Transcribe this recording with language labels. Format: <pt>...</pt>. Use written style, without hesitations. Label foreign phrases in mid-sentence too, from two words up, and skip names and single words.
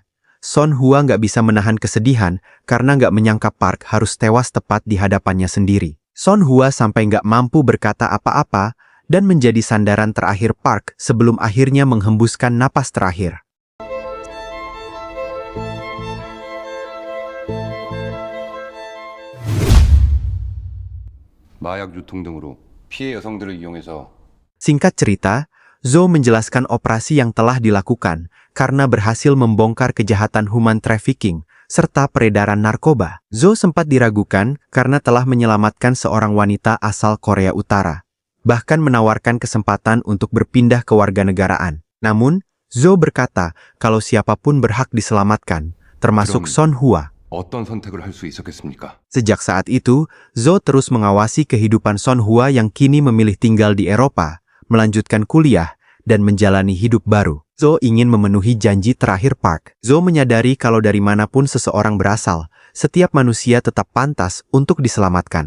<id>Son Hua nggak bisa menahan kesedihan karena nggak menyangka Park harus tewas tepat di hadapannya sendiri. Son Hua sampai nggak mampu berkata apa-apa dan menjadi sandaran terakhir Park sebelum akhirnya menghembuskan napas terakhir.</id> <ko>마약 유통 등으로 피해 여성들을 이용해서</ko> <id>Singkat cerita, Zo menjelaskan operasi yang telah dilakukan karena berhasil membongkar kejahatan</id> <en>human trafficking</en> <id>serta peredaran narkoba. Zo sempat diragukan karena telah menyelamatkan seorang wanita asal Korea Utara, bahkan menawarkan kesempatan untuk berpindah ke warganegaraan. Namun, Zo berkata kalau siapapun berhak diselamatkan, termasuk</id> <ko>그럼- Son Hwa. 어떤 선택을 할 수 있었겠습니까?</ko> <id>Sejak saat itu, Zo terus mengawasi kehidupan Son Hwa yang kini memilih tinggal di Eropa, melanjutkan kuliah, dan menjalani hidup baru. Zo ingin memenuhi janji terakhir Park. Zo menyadari kalau dari manapun seseorang berasal, setiap manusia tetap pantas untuk diselamatkan.</id>